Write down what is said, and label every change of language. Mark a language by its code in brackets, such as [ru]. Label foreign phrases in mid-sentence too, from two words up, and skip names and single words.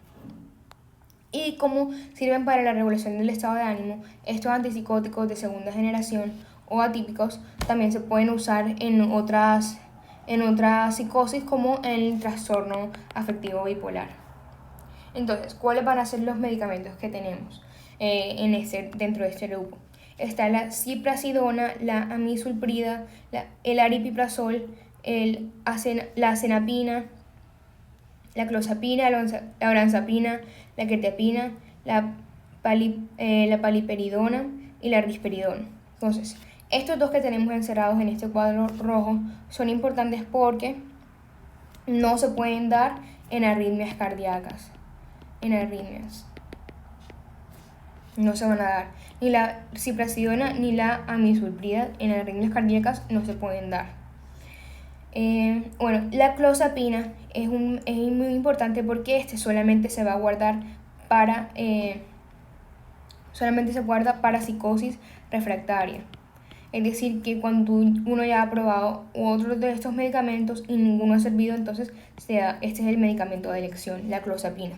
[es] Y como sirven para la regulación del estado de ánimo, estos antipsicóticos de segunda generación o atípicos también se pueden usar en otras psicosis, como en el trastorno afectivo bipolar. Entonces, ¿cuáles van a ser los medicamentos que tenemos dentro de este grupo? Está la ziprasidona, la amisulprida, el aripiprazol, la acenapina, la clozapina, la olanzapina, la quetiapina, la paliperidona y la risperidona. Entonces, estos dos que tenemos encerrados en este cuadro rojo son importantes porque no se pueden dar en arritmias cardíacas. En arritmias no se van a dar. Ni la ziprasidona ni la amisulprida en arritmias cardíacas no se pueden dar. La clozapina es muy importante porque solamente se va a guardar solamente se guarda para psicosis refractaria. Es decir, que cuando uno ya ha probado otros de estos medicamentos y ninguno ha servido, entonces este es el medicamento de elección, la clozapina.